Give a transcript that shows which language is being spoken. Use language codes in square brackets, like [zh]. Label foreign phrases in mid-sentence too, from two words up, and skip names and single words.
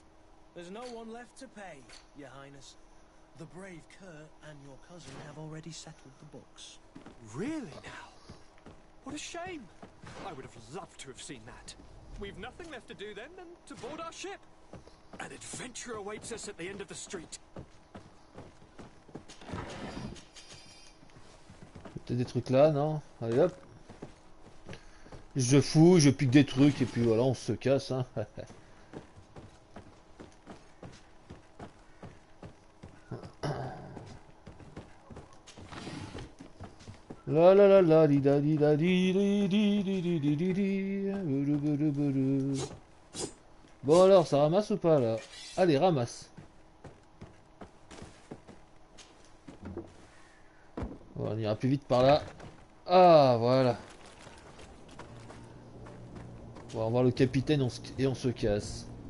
[en] There's no one left to pay, Your Highness. The brave Kurt and your cousin have already settled the books. Really now? What a shame. I would have loved to have seen that. We've nothing left to do then than to board our ship. An adventure awaits us at the end of the street. [fr] Peut-être des trucs là, non? Allez hop. Je fouille, je pique des trucs et puis voilà, on se casse. Hein. La la la la di da di da di di di di di di di di. Bon alors, ça ramasse ou pas là? Allez, ramasse. Bon, on ira plus vite par là. Ah, voilà. On va voir le capitaine et on se casse.